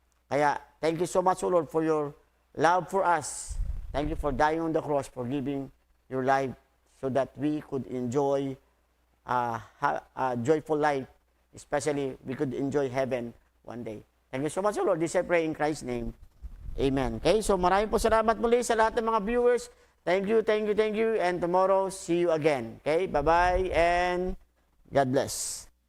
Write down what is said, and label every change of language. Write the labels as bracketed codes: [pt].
[en] Kaya, thank you so much, O Lord, for your love for us. Thank you for dying on the cross, for giving your life so that we could enjoy a joyful life, especially we could enjoy heaven one day. Thank you so much, O Lord. This I pray in Christ's name. Amen. [tl] Okay, so maraming po salamat muli sa lahat ng mga viewers. [en] Thank you. And tomorrow, see you again. Okay, bye-bye and God bless.